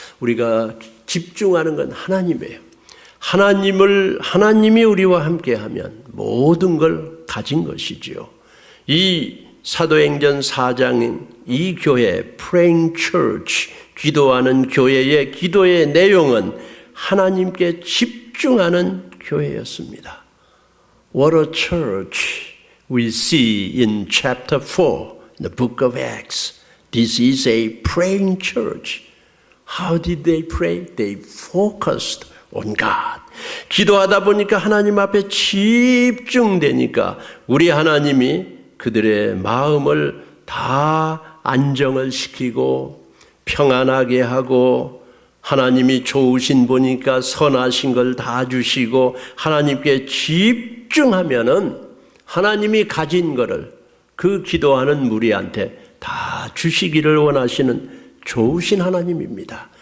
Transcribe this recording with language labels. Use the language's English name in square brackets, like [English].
[Korean] 우리가 집중하는 건 하나님이에요. 하나님이 우리와 함께하면 모든 걸 가진 것이지요. 이 사도행전 4장인 이 교회 [English] Praying Church, [Korean] 기도하는 교회의 기도의 내용은 하나님께 집중하는 교회였습니다. [English] What a church we see in chapter 4 in the book of Acts. This is a praying church. How did they pray? They focused on God. [Korean] 기도하다 보니까 하나님 앞에 집중되니까 우리 하나님이 그들의 마음을 다 안정을 시키고 평안하게 하고 하나님이 좋으신 분이니까 선하신 걸 다 주시고 하나님께 집중하면은 하나님이 가진 거를 그 기도하는 무리한테 다 주시기를 원하시는 좋으신 하나님입니다.